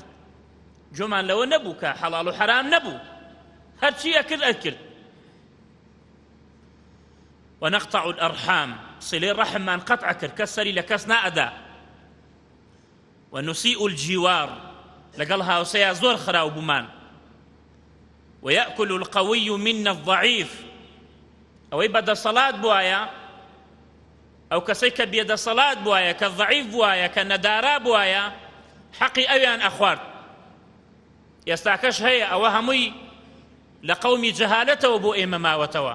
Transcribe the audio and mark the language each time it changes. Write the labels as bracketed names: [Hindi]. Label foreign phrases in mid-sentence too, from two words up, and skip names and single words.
[Central Kurdish] جۆمان لەوە نەبوو کە حەڵاڵ و حەرام نەبوو، هەرچی ئەکرد ئەکرد. [Arabic] ونقطع الأرحام، [Central Kurdish] صلەی ڕەحممان قەتع کرد، کەس سەری لە کەس نائەدا. [Arabic] ونسيء الجوار، [Central Kurdish] لەگەڵ هاوسەیە زۆر خراو بوومان. [Arabic] ويأكل القوي منا الضعيف، [Central Kurdish] ئەوەی بەدەسەڵات بوایە، ئەو کەسەی کە بێدەسەڵات بوایە، کە ضعیف بوایە، کە نەدارا بوایە، حەقی ئەویان ئەخوارد. ئێستاکەش هەیە، ئەوە هەمووی لە قەومی جەهالەتەوە بۆ ئێمە ماوەتەوە.